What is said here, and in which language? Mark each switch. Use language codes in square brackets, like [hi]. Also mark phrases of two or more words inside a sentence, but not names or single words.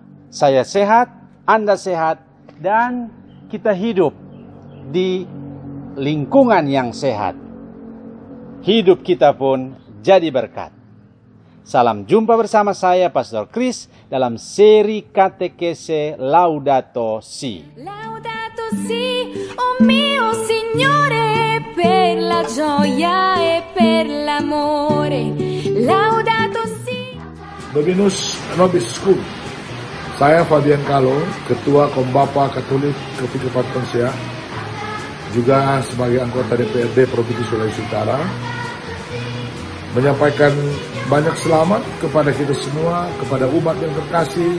[id] Saya sehat, Anda sehat, dan kita hidup di lingkungan yang sehat. Hidup kita pun jadi berkat. Salam jumpa bersama saya, Pastor Chris, dalam seri katekese Laudato Si. [it] Laudato Si, oh mio Signore, per la gioia e per l'amore. Laudato Si. [la] Dominus Nobiscum. [id] Saya Fabian Kalo, Ketua Kombapa Katolik Kepikatan Konsia, juga sebagai anggota DPRD Provinsi Sulawesi Utara, menyampaikan banyak selamat kepada kita semua, kepada umat yang terkasih.